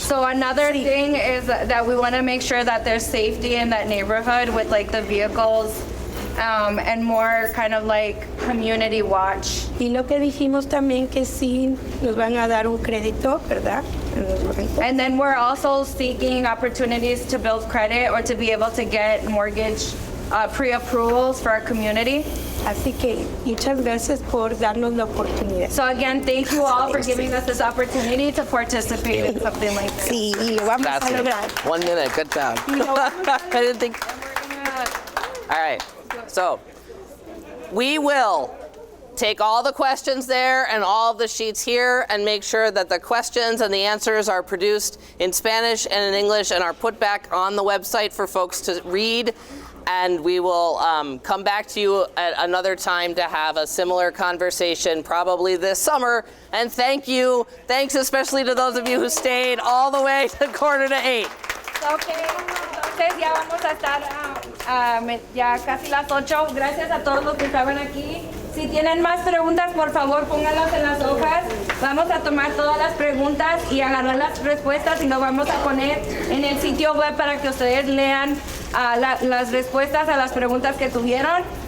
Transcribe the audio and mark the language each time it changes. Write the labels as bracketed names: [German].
[English] so another thing is that we want to make sure that there's safety in that neighborhood with like the vehicles and more kind of like community watch. [Spanish] Y lo que dijimos también que sí nos van a dar un crédito, ¿verdad? En los bancos. [English] And then we're also seeking opportunities to build credit or to be able to get mortgage pre-approvals for our community. [Spanish] Así que muchas gracias por darnos la oportunidad. [English] So again, thank you all for giving us this opportunity to participate in something like this. [Spanish] Sí, y lo vamos a [English] That's [Spanish] lograr. [English] it. 1 minute, good job. I didn't think. All right, so we will take all the questions there and all of the sheets here and make sure that the questions and the answers are produced in Spanish and in English and are put back on the website for folks to read. And we will come back to you at another time to have a similar conversation, probably this summer. And thank you. Thanks especially to those of you who stayed all the way to 7:45. [Spanish] Okay, entonces ya vamos a estar ya casi las 8. Gracias a todos los que estaban aquí. Si tienen más preguntas, por favor, pónganlas en las hojas. Vamos a tomar todas las preguntas y agarrar las respuestas y lo vamos a poner en el sitio web para que ustedes lean las respuestas a las preguntas que tuvieron.